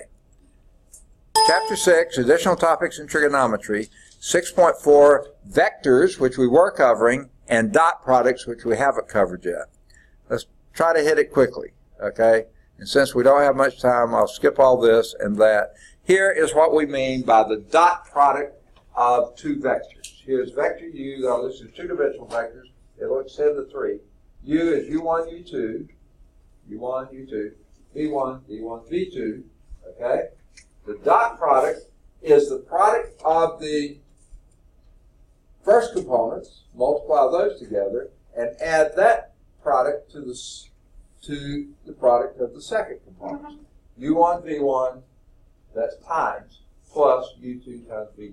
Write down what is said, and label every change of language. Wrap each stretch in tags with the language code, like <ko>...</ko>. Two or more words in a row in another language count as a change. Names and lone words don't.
<en>Chapter 6, Additional Topics in Trigonometry, 6.4, Vectors, which we were covering, and dot products, which we haven't covered yet. Let's try to hit it quickly, okay? And since we don't have much time, I'll skip all this and that. Here is what we mean by the dot product of two vectors. Here's vector u. Now, this is two-dimensional vectors. It'll extend to 3. U is U1, U2, U1, U2, V1, V1, V2, okay? The dot product is the product of the first components, multiply those together, and add that product to the product of the second component. U1, V1, that's times, plus U2 times V2.</en>